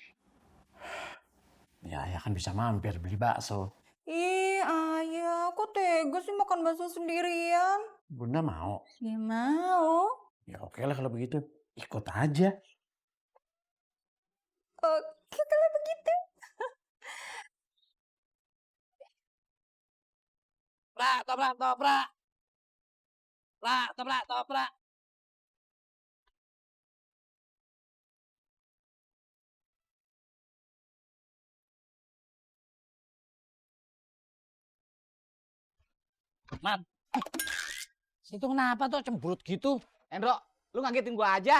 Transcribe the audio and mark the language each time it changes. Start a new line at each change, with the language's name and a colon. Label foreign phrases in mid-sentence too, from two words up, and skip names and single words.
Indonesian: Ya ayah kan bisa mampir beli bakso. Ih, ayah, kok tega sih makan bakso sendirian? Bunda mau? Ya mau. Ya oke lah kalau begitu. Ikut aja. Oke kalau begitu. Prak, toprak, toprak. Prak, toprak, toprak. Man, itu kenapa tuh cemberut gitu? Endro, lu ngagetin gua aja.